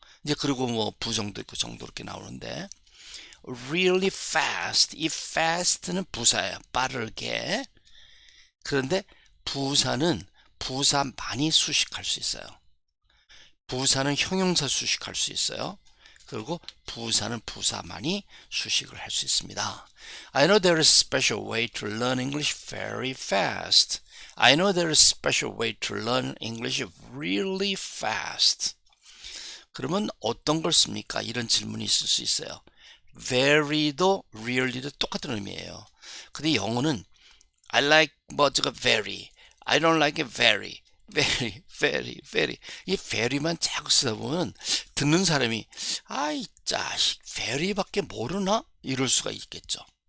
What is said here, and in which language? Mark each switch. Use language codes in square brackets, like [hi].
[ko] 이제 그리고 뭐 부정도 있고 정도 이렇게 나오는데 [en] really fast. [ko] 이 fast는 부사예요. 빠르게. 그런데 부사는 부사 많이 수식할 수 있어요. 부사는 형용사 수식할 수 있어요. 그리고 부사는 부사 많이 수식을 할 수 있습니다. [en] I know there is a special way to learn English very fast. I know there is a special way to learn English really fast. [ko] 그러면 어떤 걸 씁니까? 이런 질문이 있을 수 있어요. very도 really도 똑같은 의미예요. 근데 영어는 I like 뭐가 very, [en] I don't like it very, very [ko] 이 very만 자꾸 쓰다 보면 듣는 사람이 아이 자식 very밖에 모르나? 이럴 수가 있겠죠.